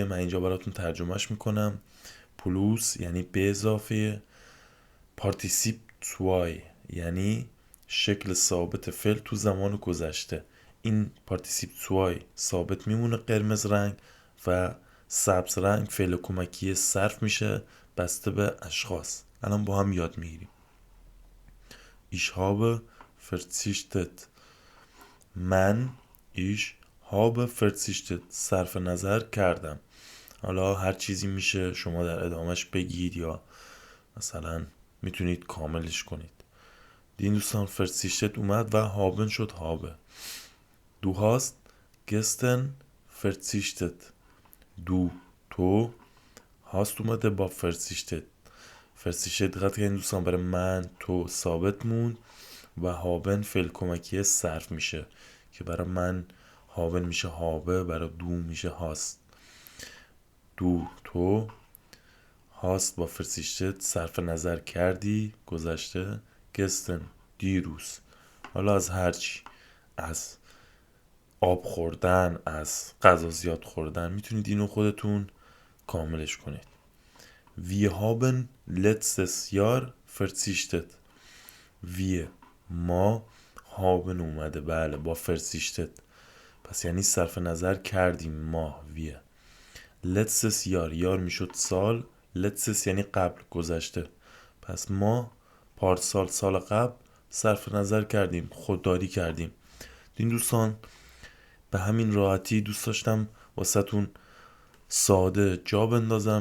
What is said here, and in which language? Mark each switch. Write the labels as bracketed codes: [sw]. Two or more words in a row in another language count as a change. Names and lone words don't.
[fa] من اینجا براتون ترجمهش میکنم. پلوس یعنی به اضافه، [de] Partizip zwei [fa] یعنی شکل ثابت فعل تو زمان گذشته. این [de] Partizip zwei [fa] ثابت میمونه قرمز رنگ و سبز رنگ فعل کمکی صرف میشه بسته به اشخاص. الان با هم یاد میگیریم. [de] Ich habe verzichtet. من ich habe verzichtet، [fa] صرف نظر کردم. حالا هر چیزی میشه شما در ادامهش بگید یا مثلا میتونید کاملش کنید. این دوستان verzichtet اومد و haben شد habe. [de] Du hast gestern verzichtet. [fa] تو hast اومده با verzichtet. verzichtet دقت کنید دوستان، برای من تو ثابت موند و haben فعل کمکی صرف میشه که برای من haben میشه habe، برای دو میشه hast. تو هاست با فرسیشتت صرف نظر کردی گذشته. گستن دیروز. حالا از هرچی، از آب خوردن، از غذا زیاد خوردن، میتونید اینو خودتون کاملش کنید. [de] Wir haben letztes Jahr verzichtet. [fa] Wir، ما، haben اومده بله با فرسیشتت، پس یعنی صرف نظر کردیم ما. [de] wir letztes Jahr، [fa] یار میشد سال، letztes یعنی قبل، گذشته. پس ما پارسال، سال قبل صرف نظر کردیم، خودداری کردیم. این دوستان به همین راحتی دوست داشتم واسهتون ساده جا بندازم.